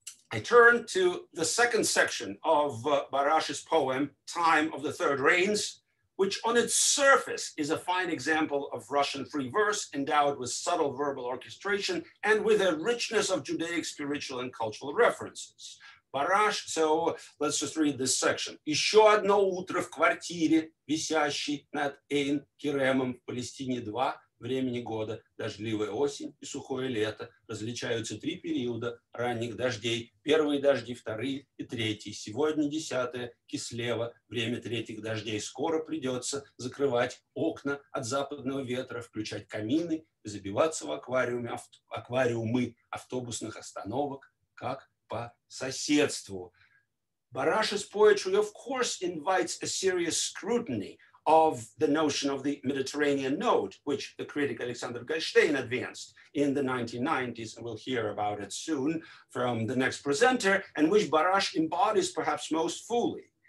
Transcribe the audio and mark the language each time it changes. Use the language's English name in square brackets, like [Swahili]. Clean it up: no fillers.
[English] I turn to the second section of Barash's poem, Time of the Third Rains, which on its surface is a fine example of Russian free verse endowed with subtle verbal orchestration and with a richness of Judaic spiritual and cultural references. Barash, so let's just read this section. [Russian] Еще одно утро в квартире, висящей над Эйн-Керемом в Палестине 2 времени года, дождливая осень и сухое лето, различаются 3 периода ранних дождей, первые дожди, вторые и третьи. Сегодня 10-е, Кислево, время третьих дождей. Скоро придется закрывать окна от западного ветра, включать камины, забиваться в аквариумы автобусных остановок, как по соседству. [English] Barash's poetry, of course, invites a serious scrutiny of the notion of the Mediterranean note, which the critic Alexander Goldstein advanced in the 1990s, and we'll hear about it soon from the next presenter, and which Barash embodies perhaps most fully.